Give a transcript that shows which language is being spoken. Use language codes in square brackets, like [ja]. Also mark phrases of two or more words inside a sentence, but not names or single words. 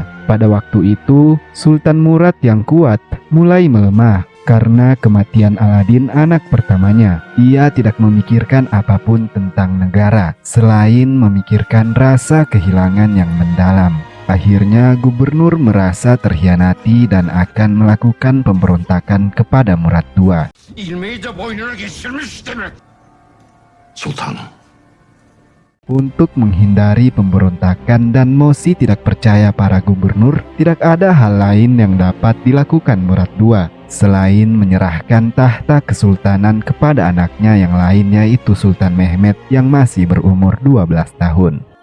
[id] Pada waktu itu, Sultan Murad yang kuat mulai melemah karena kematian Aladin anak pertamanya. Ia tidak memikirkan apapun tentang negara, selain memikirkan rasa kehilangan yang mendalam. Akhirnya gubernur merasa terhianati dan akan melakukan pemberontakan kepada Murad II. [tr] İlmeği de boynuna geçirmiş demek. Sultanım. [id] Untuk menghindari pemberontakan dan Mosi tidak percaya para gubernur, tidak ada hal lain yang dapat dilakukan Murad II selain menyerahkan tahta kesultanan kepada anaknya yang lainnya, yaitu Sultan Mehmed yang masih berumur 12 tahun.